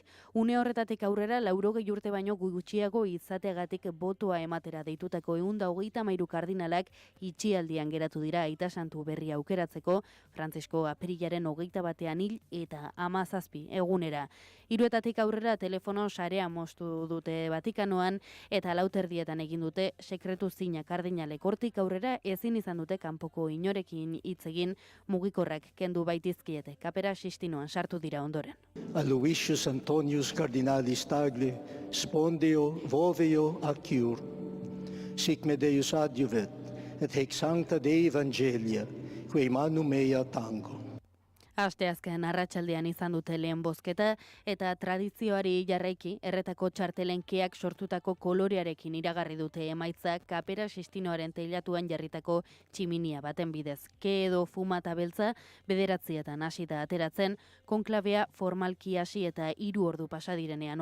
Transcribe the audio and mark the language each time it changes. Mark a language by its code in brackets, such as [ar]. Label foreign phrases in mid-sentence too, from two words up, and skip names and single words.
[eu] Une horretatik aurrera 80 urte baino gutxiago izateagatik botoa ematera deitutako 133 kardinalak itxialdian geratu dira Aita Santuberria aukeratzeko, Frantzisko apirilaren 21ean hil eta 17 egunera. 3etatik aurrera telefono sarea moztu dute Vatikanoan eta 4:00 egin dute sekretu zina kardinalek. Hortik aurrera ezin izan dute kanpoko inorekin hitz egin, mugikorrak kendu baitizkiete. Kapera Sixtinoan sartu dira ondoren. [la] A Lucius Antonius Cardinalis Tagli, spondeo voveo acciur. Sic me Deus adiuvet, et hec sancta Dei Evangelia, quae manu mea tango. [eu] Asteazken arratsaldean izan dute lehen bozketa eta tradizioari jarraiki erretako txartelenkeak sortutako kolorearekin iragarri dute emaitza Kapera Sixtinoaren teilatuan jarritako tximinia baten bidez. Ke edo fuma eta beltza 9:00 hasita ateratzen, konklabea formalki hasi eta 3 ordu pasa direnean.